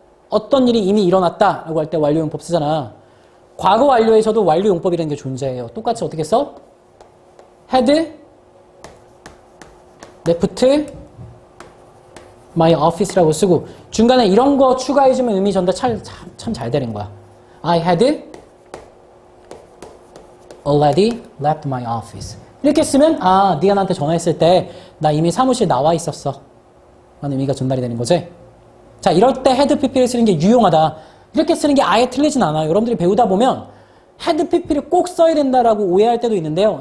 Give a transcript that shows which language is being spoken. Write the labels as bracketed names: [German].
[Korean] 어떤 일이 이미 일어났다라고 할 때 완료용법 쓰잖아. 과거 완료에서도 완료용법이라는 게 존재해요. 똑같이 어떻게 써? [English] had left my office [Korean] 라고 쓰고 중간에 이런 거 추가해주면 의미 전달 참 잘 되는 거야. [English] I had already left my office. [Korean] 이렇게 쓰면 네가 나한테 전화했을 때 나 이미 사무실 나와 있었어 라는 의미가 전달이 되는 거지. 자, 이럴 때 had pp를 쓰는 게 유용하다. 이렇게 쓰는 게 아예 틀리진 않아요. 여러분들이 배우다 보면 had pp를 꼭 써야 된다라고 오해할 때도 있는데요.